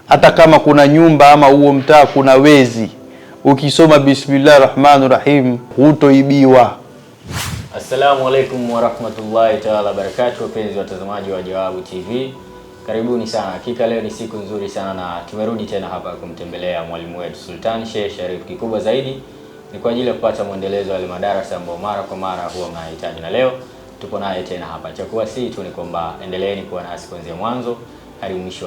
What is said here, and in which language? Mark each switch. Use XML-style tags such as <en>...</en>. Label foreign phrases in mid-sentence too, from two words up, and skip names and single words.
<sw>hata kama kuna nyumba ama huo mtaa kuna wezi, ukisoma Bismillahirrahmanirrahim hutoibiwa.</sw> <ar>السلام عليكم ورحمة الله تعالى وبركاته.</ar> <sw>Wapenzi watazamaji wa Jawabu TV, karibuni sana. Hakika leo ni siku nzuri sana na tumerudi tena hapa kumtembelea mwalimu wetu Sultan Sheikh Sharif. Kikubwa zaidi ni kwa ajili ya kupata muendelezo wa madarasa ambayo mara kwa mara huwa mnahitaji, na leo tupo naye tena hapa. Cha kuwasihi tu ni kwamba endeleeni kuwa nasi kuanzia mwanzo hadi mwisho.</sw>